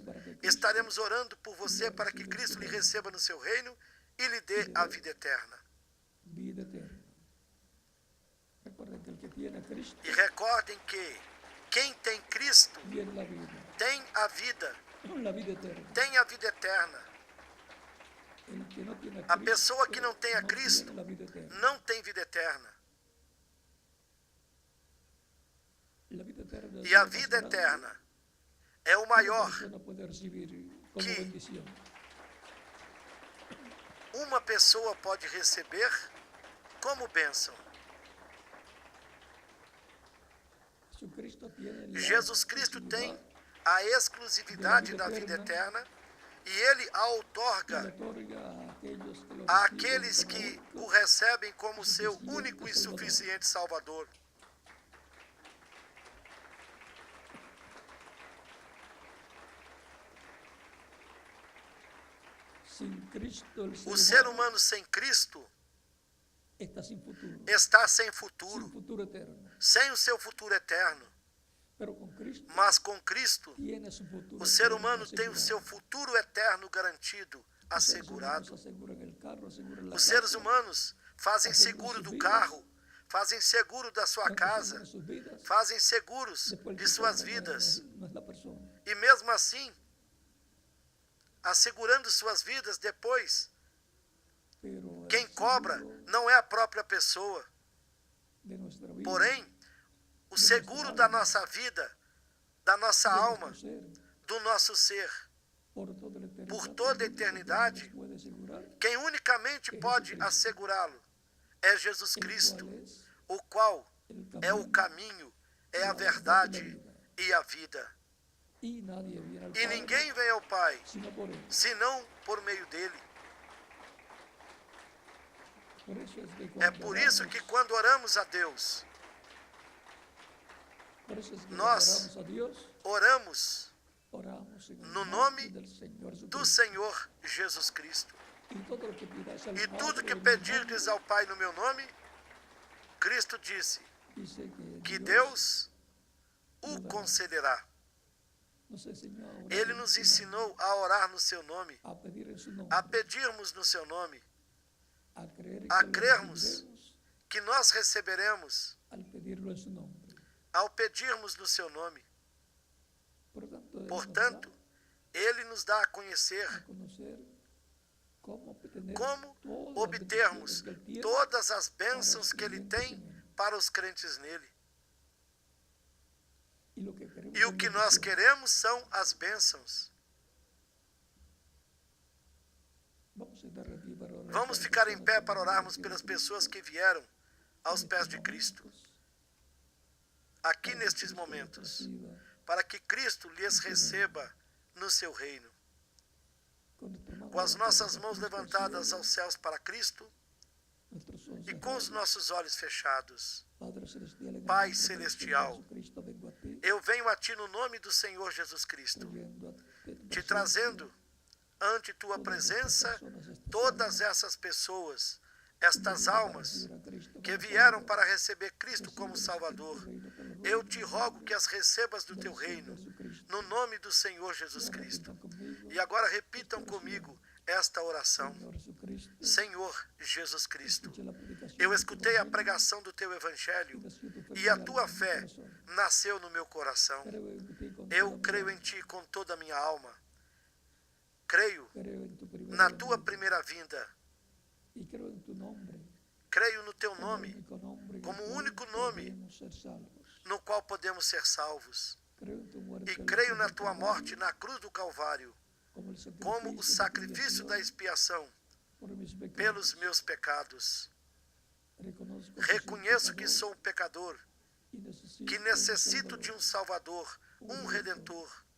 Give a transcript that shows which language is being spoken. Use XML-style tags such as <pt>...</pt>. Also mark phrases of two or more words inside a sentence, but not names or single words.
<pt>Estaremos orando por você para que Cristo lhe receba no seu reino e lhe dê a vida eterna. E recordem que quem tem Cristo tem a vida eterna. tem a vida eterna.</pt> <es>El que no tiene</es> <pt>A pessoa que não tem a</pt> <es>no Cristo tiene la vida eterna.</es> <pt>não tem vida eterna.</pt> <es>La vida eterna</es> <pt>E a</pt> <es>es lo más</es> <pt>vida</pt> <es>grande</es> <pt>eterna é o</pt> <es>que una</es> <pt>maior.</pt> <es>persona puede recibir como</es> <pt>que</pt> <es>bendición.</es> <pt>Uma pessoa pode receber como bênção.</pt> <es>Jesucristo tiene la</es> <pt>Jesus Cristo tem</pt> <es>exclusividad</es> <pt>a exclusividade da vida eterna e Ele a</pt> <es>y</es> <pt>outorga</pt> <es>le otorga</es> <pt>a</pt> <es>a aquellos</es> <pt>aqueles</pt> <es>que</es> <pt>que</pt> <es>lo</es> <pt>o recebem como seu</pt> <es>suficiente</es> <pt>único e</pt> <es>Salvador.</es> <pt>suficiente Salvador.</pt> <es>Sin Cristo, el</es> <pt>O ser humano sem Cristo</pt> <es>está sin futuro,</es> <pt>está sem</pt> <es>sin</es> <pt>futuro,</pt> <es>futuro eterno.</es> <pt>sem o seu futuro eterno.</pt> <es>Pero con Cristo</es> <pt>Mas com Cristo,</pt> <es>tiene su futuro</es> <pt>o ser</pt> <es>eterno</es> <pt>humano tem o</pt> <es>asegurado.</es> <pt>seu futuro eterno garantido, Os seres humanos assegurado.</pt> <es>aseguran el carro, aseguran la</es> <pt>Os seres</pt> <es>casa,</es> <pt>humanos fazem</pt> <es>aseguram</es> <pt>seguro suas do vidas, carro, fazem seguro da sua casa,</pt> <es>aseguran sus vidas.</es> <pt>fazem seguros</pt> <es>Después de que</es> <pt>suas</pt> <es>cobra,</es> <pt>vidas.</pt> <es>no es la persona.</es> <pt>E mesmo assim, assegurando suas vidas depois,</pt> <es>Pero el</es> <pt>quem cobra</pt> <es>seguro</es> <pt>não é a própria pessoa.</pt> <es>de nuestra vida,</es> <pt>Porém, o seguro da nossa vida, da nossa</pt> <es>de alma, nuestro ser,</es> <pt>do nosso ser, por toda a eternidade, eternidade,</pt> <es>nos puede asegurar</es> <pt>quem unicamente pode assegurá-lo é Jesus</pt> <es>el</es> <pt>Cristo,</pt> <es>cual es</es> <pt>o qual</pt> <es>el</es> <pt>é o caminho, é a verdade e a vida.</pt> <es>y nadie viene al</es> <pt>E</pt> <es>Padre</es> <pt>ninguém vem ao Pai</pt> <es>sino por él.</es> <pt>senão por meio dele.</pt> <es>Por eso es que</es> <pt>É</pt> <es>cuando</es> <pt>por isso oramos- que quando oramos a Deus,</pt> <es>por eso es que</es> <pt>nós</pt> <es>cuando oramos a Dios,</es> <pt>oramos</pt> <es>oramos en el</es> <pt>no</pt> <es>nombre</es> <pt>nome</pt> <es>del Señor</es> <pt>do</pt> <es>Jesucristo.</es> <pt>Senhor Jesus Cristo.</pt> <es>Y todo lo que pidáis al</es> <pt>E tudo</pt> <es>Padre</es> <pt>que</pt> <es>en mi</es> <pt>pedirdes</pt> <es>nombre,</es> <pt>ao Pai no meu nome, Cristo disse</pt> <es>dice</es> <pt>que Deus o concederá.</pt> <es>nos enseñó a orar</es> <pt>Ele</pt> <es>en</es> <pt>nos</pt> <es>su</es> <pt>ensinou a orar no seu nome,</pt> <es>nombre, a pedir en su nombre,</es> <pt>a pedirmos no seu nome,</pt> <es>a creer</es> <pt>a</pt> <es>que lo</es> <pt>crermos</pt> <es>recibiremos</es> <pt>que nós receberemos</pt> <es>al pedirlo en su nombre.</es> <pt>ao pedirmos no seu nome.</pt> <es>Por tanto, Él nos</es> <pt>Portanto, Ele nos dá a conhecer</pt> <es>da a conocer cómo obtener</es> <pt>como</pt> <es>todas las</es> <pt>obtermos</pt> <es>bendiciones que Él tiene</es> <pt>todas as bênçãos que Ele tem para os crentes nele.</pt> <es>y lo que queremos</es> <pt>E o</pt> <es>son</es> <pt>que nós</pt> <es>bendiciones.</es> <pt>queremos são as bênçãos.</pt> <es>Vamos a estar aquí para orar</es> <pt>Vamos</pt> <es>por</es> <pt>ficar</pt> <es>las</es> <pt>em pé</pt> <es>personas</es> <pt>para</pt> <es>que</es> <pt>orarmos</pt> <es>vienen</es> <pt>pelas</pt> <es>aquí</es> <pt>pessoas que vieram aos</pt> <es>en</es> <pt>pés</pt> <es>estos</es> <pt>de Cristo,</pt> <es>momentos,</es> <pt>aqui</pt> <es>para que</es> <pt>nestes</pt> <es>Cristo los</es> <pt>momentos,</pt> <es>reciba</es> <pt>para que Cristo lhes receba no seu reino.</pt> <es>con nuestras manos</es> <pt>Com as nossas</pt> <es>levantadas</es> <pt>mãos</pt> <es>a Cristo al</es> <pt>levantadas</pt> <es>cielo,</es> <pt>aos céus para Cristo</pt> <es>nuestros ojos</es> <pt>e com os</pt> <es>cerrados.</es> <pt>nossos olhos fechados.</pt> <es>Padre celestial, en el</es> <pt>Pai</pt> <es>nombre del</es> <pt>celestial,</pt> <es>Señor Jesucristo, vengo a ti,</es> <pt>Eu venho a Ti no nome do Senhor Jesus Cristo,</pt> <es>trayendo a ti tu</es> <pt>te</pt> <es>presencia,</es> <pt>trazendo ante Tua</pt> <es>todas estas</es> <pt>presença</pt> <es>personas, estas</es> <pt>todas</pt> <es>almas</es> <pt>essas pessoas,</pt> <es>que</es> <pt>estas</pt> <es>vinieron para</es> <pt>almas</pt> <es>recibir a Cristo</es> <pt>que</pt> <es>como</es> <pt>vieram</pt> <es>Salvador.</es> <pt>para receber Cristo como</pt> <es>Recíbelas en tu</es> <pt>Salvador.</pt> <es>reino pelo</es> <pt>Eu</pt> <es>nombre</es> <pt>te rogo que as recebas do</pt> <es>del</es> <pt>Teu</pt> <es>Señor</es> <pt>reino,</pt> <es>Jesucristo.</es> <pt>no nome do Senhor</pt> <es>Y</es> <pt>Jesus</pt> <es>ahora</es> <pt>Cristo.</pt> <es>repitan conmigo,</es> <pt>E agora repitam comigo esta oração.</pt> <es>Señor Jesucristo,</es> <pt>Senhor Jesus Cristo,</pt> <es>escuché la predicación</es> <pt>eu</pt> <es>de tu</es> <pt>escutei a</pt> <es>evangelio</es> <pt>pregação do Teu Evangelho</pt> <es>y nació tu fe</es> <pt>e a</pt> <es>real</es> <pt>Tua</pt> <es>en mi</es> <pt>fé</pt> <es>corazón.</es> <pt>nasceu no meu coração.</pt> <es>Creo en ti con</es> <pt>Eu</pt> <es>toda mi</es> <pt>creio</pt> <es>alma.</es> <pt>em Ti com toda a minha alma. Creio</pt> <es>Creo en tu primera</es> <pt>na Tua</pt> <es>venida.</es> <pt>primeira vinda.</pt> <es>Y creo en tu nombre</es> <pt>Creio no Teu</pt> <es>como</es> <pt>nome,</pt> <es>único nombre en</es> <pt>como</pt> <es>el cual</es> <pt>único nome</pt> <es>podemos ser salvos.</es> <pt>no qual podemos ser salvos.</pt> <es>Creo en tu muerte</es> <pt>E</pt> <es>en la</es> <pt>creio</pt> <es>cruz</es> <pt>na</pt> <es>del</es> <pt>Tua</pt> <es>Calvario,</es> <pt>morte na cruz do Calvário,</pt> <es>como</es> <pt>como o sacrifício da expiação</pt> <es>por mis pecados.</es> <pt>pelos meus pecados.</pt> <es>Reconozco que</es> <pt>Reconheço</pt> <es>soy</es> <pt>que</pt> <es>pecador</es> <pt>sou um pecador,</pt> <es>y</es> <pt>que necessito de um Salvador, um Redentor.</pt>